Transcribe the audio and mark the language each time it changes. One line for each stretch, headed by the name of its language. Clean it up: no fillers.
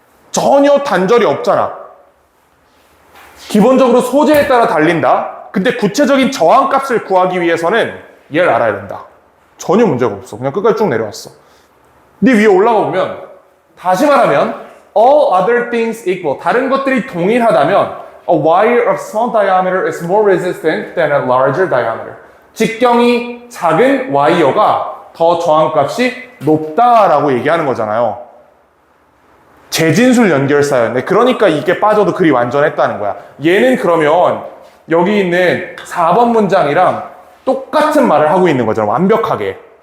Korean: 전혀 단절이 없잖아. 기본적으로 소재에 따라 달린다. 근데 구체적인 저항값을 구하기 위해서는 얘를 알아야 된다. 전혀 문제가 없어. 그냥 끝까지 쭉 내려왔어. 근데 위에 올라가 보면 다시 말하면
English: all other things equal.
Korean: 다른 것들이 동일하다면
English: a wire of small diameter is more resistant than a larger diameter.
Korean: 직경이 작은 와이어가 더 저항값이 높다라고 얘기하는 거잖아요. 재진술 연결사였네. 그러니까 이게 빠져도 글이 완전했다는 거야. 얘는 그러면 여기 있는 4번 문장이랑 똑같은 말을 하고 있는 거잖아. 완벽하게.